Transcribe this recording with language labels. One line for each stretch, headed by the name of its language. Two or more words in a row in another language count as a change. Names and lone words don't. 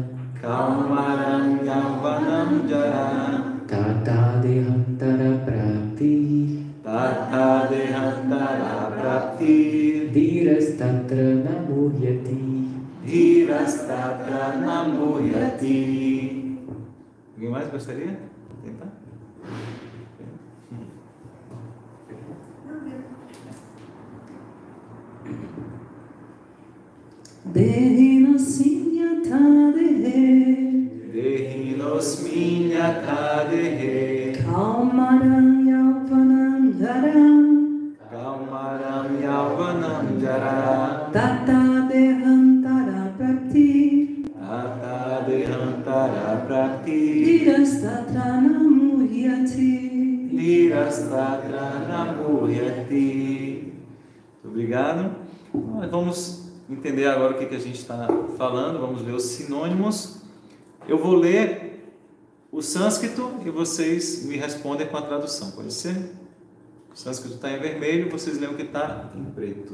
Sanskrit: Kaumaram yauvanam jara. Tata dehantara prapti. Tatha dehantara prapti. Dhirastatra namuhyati. Dhirastatra namuhyati.
Portuguese: Alguém mais gostaria? Tentar?
Sanskrit: Dehinosmin yatha dehe. Dehinosmin yatha dehe. Kaumaram yauvanam jara. Kaumaram yauvanam jara. Tata dehantara prapti. Tata dehantara prapti. Dhirastatra namuhyati. Dhirastatra namuhyati.
Portuguese: Muito obrigado. Nós vamos entender agora o que a gente está falando. Vamos ver os sinônimos. eu vou ler o sânscrito e vocês me respondem com a tradução, pode ser? O sânscrito está em vermelho, vocês leem o que está em preto.